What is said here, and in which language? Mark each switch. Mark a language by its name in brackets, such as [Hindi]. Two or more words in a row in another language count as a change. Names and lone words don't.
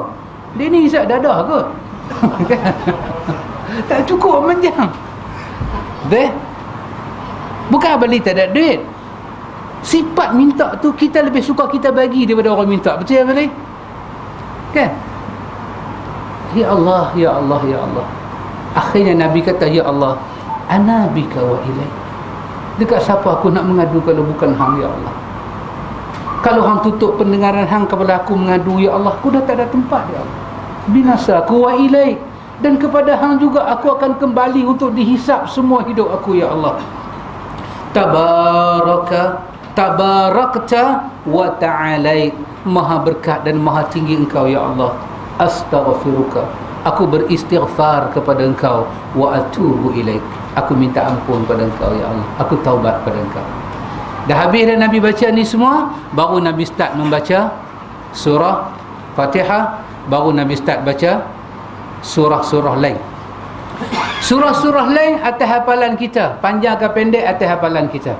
[Malay] Dia ni isap dadah kot. Tak cukup manjang. Deh. Bukan Abali tak ada duit. Sifat minta tu kita lebih suka kita bagi daripada orang minta. Betul Abali? Kan? Ya Allah, ya Allah, ya Allah. Akhirnya Nabi kata ya Allah, [Arabic] أنا بك وإليك. [Malay] Dekat siapa aku nak mengadu kalau bukan Hang ya Allah? Kalau Hang tutup pendengaran Hang kepada aku mengadu ya Allah, aku dah tak ada tempat ya Allah. Binasa aku [Arabic] وإليك, [Malay] dan kepada Hang juga aku akan kembali untuk dihisap semua hidup aku ya Allah. [Arabic] تباركت وتعاليت, [Malay] maha berkat dan maha tinggi Engkau ya Allah. Astaghfiruka, aku beristighfar kepada Engkau. [Arabic] وأتوب إليك, [Malay] aku minta ampun pada Engkau ya Allah, aku taubat pada Engkau. Dah habis dah Nabi baca ni semua, baru Nabi start membaca surah Fatihah, baru Nabi start baca surah-surah lain. Surah-surah lain atas hafalan kita, panjang ke pendek atas hafalan kita.